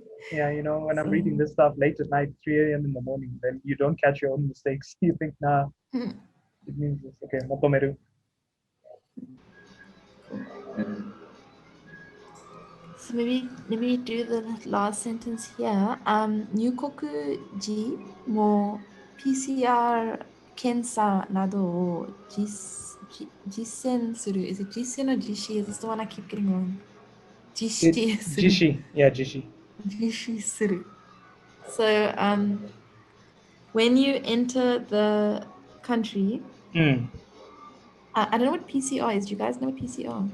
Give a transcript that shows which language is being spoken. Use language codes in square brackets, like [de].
[en] Yeah, when I'm reading this stuff late at night, 3 a.m. in the morning, then you don't catch your own mistakes. You think, nah, it means this. [ja] Okay, motomeru. [en] So maybe let me do the last sentence here. [ja] Nyukoku mo PCR 検査などを実践する. [en] Is it 実践 or 実施? Is this the one I keep getting wrong? [ja] 実施する. Jishi. Yeah, jishi. 実施する. [en] So when you enter the country, I don't know what PCR is. Do you guys know what PCR?